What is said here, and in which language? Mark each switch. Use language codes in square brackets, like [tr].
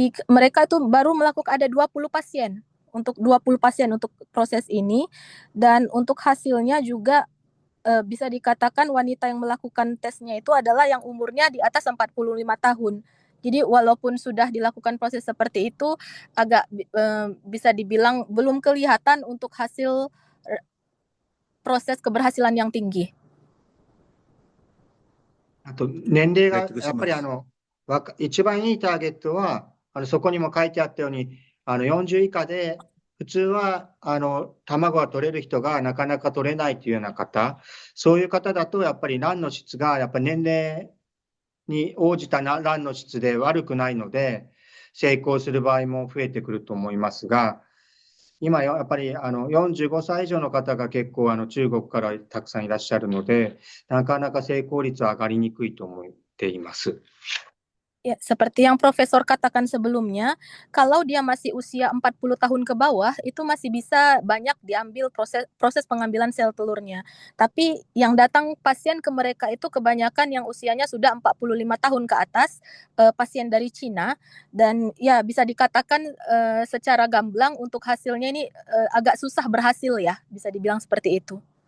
[id] mereka itu baru melakukan ada 20 pasien untuk proses ini, dan untuk hasilnya juga bisa dikatakan wanita yang melakukan tesnya itu adalah yang umurnya di atas 45 tahun. Jadi walaupun sudah dilakukan proses seperti itu, agak bisa dibilang belum kelihatan untuk hasil proses keberhasilan yang tinggi. [ja] あと、年齢がやっぱり一番いいターゲットは、そこにも書いてあったように、40以下で、普通は卵が取れる人がなかなか取れないというような方、そういう方だとやっぱり卵の質がやっぱ年齢に応じた卵の質で悪くないので、成功する場合も増えてくると思いますが、今やっぱり45歳以上の方が結構中国からたくさんいらっしゃるので、なかなか成功率は上がりにくいと思っています。 [id] Ya, seperti yang Profesor katakan sebelumnya, kalau dia masih usia 40 tahun ke bawah, itu masih bisa banyak diambil proses pengambilan sel telurnya. Tapi yang datang pasien ke mereka itu kebanyakan yang usianya sudah 45 tahun ke atas, pasien dari Cina, dan ya bisa dikatakan secara gamblang untuk hasilnya ini agak susah berhasil ya, bisa dibilang seperti itu.